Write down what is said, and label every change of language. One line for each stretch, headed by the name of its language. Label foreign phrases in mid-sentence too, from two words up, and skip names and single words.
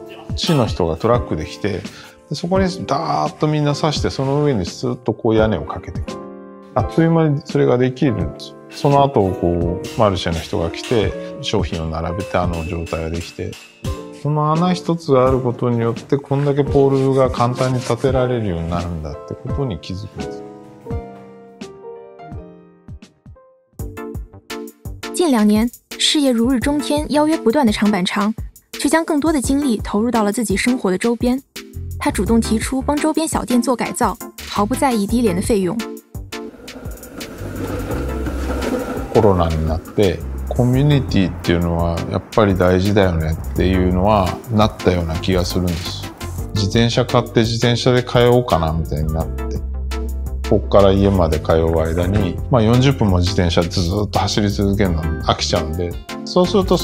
Japanese: 市の人がトラックで来て、そこにダーッとみんな刺して、その上にスーッと屋根をかけてくる。あっという間にそれができるんですよ。その後、マルシェの人が来て、商品を並べて状態ができて、その穴一つがあることによって、こんだけポールが簡単に立てられるようになるんだってことに気づくんです。
Chinese: 近2年，事业如日中天、邀约不断的长板长，却将更多的精力投入到了自己生活的周边。他主动提出帮周边小店做改造，毫不在意低廉的费用。
Japanese: コロナになってコミュニティっていうのはやっぱり大事だよねっていうのはなったような気がするんです。自転車買って自転車で通おうかなみたいになって、ここから家まで通う間に、40分も自転車ずっと走り続けるの飽きちゃうんで、そうすると